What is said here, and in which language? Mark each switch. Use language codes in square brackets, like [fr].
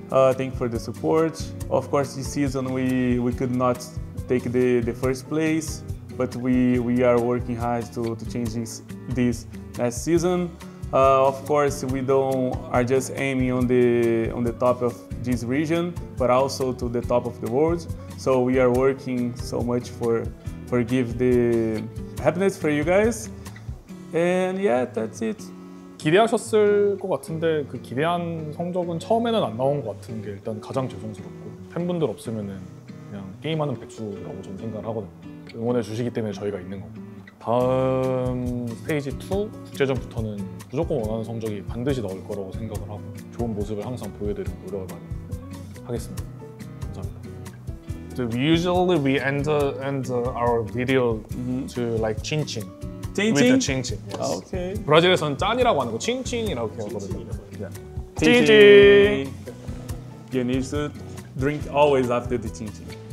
[en] Thank you for the support. Of course, this season we could not take the first place, but we are working hard to change this next season. Of course, we are just aiming on the top of this region, but also to the top of the world. So we are working so much for give the happiness for you guys. And yeah, that's it. [ko] 기대하셨을 것 같은데 그 기대한 성적은 처음에는 안 나온 것 같은 게 일단 가장 죄송스럽고 팬분들 없으면은 그냥 게임하는 백수라고 저는 생각을 하거든요. 응원해 주시기 때문에 저희가 있는 거고 다음 스테이지 2 국제전부터는 무조건 원하는 성적이 반드시 나올 거라고 생각을 하고 좋은 모습을 항상 보여드리고 노력을 많이 하겠습니다. 감사합니다. [en] So we end our video to like 칭칭. [ko] 칭칭? [en] With the 칭칭. Yes. Okay. [ko] 브라질에서는 짠이라고 하는 거 칭칭이라고 하거든요. [en] 칭칭. You need to drink always after the 칭칭.